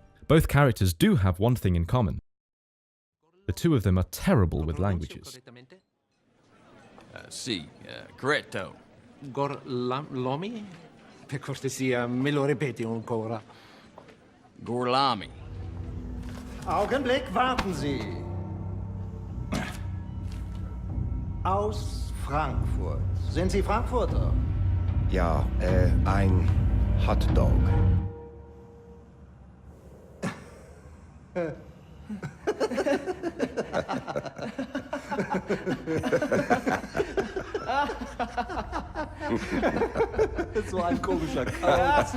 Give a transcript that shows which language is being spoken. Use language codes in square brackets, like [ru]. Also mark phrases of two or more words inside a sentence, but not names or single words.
[en] Both characters do have one thing in common. The two of them are terrible with languages. [it] Corretto. Gorlami? Per cortesia, me lo ripeti ancora. Gorlami. [de] Augenblick, warten Sie. Aus Frankfurt. Sind Sie Frankfurter? Ja, ein Hotdog. So ein komischer Kauz.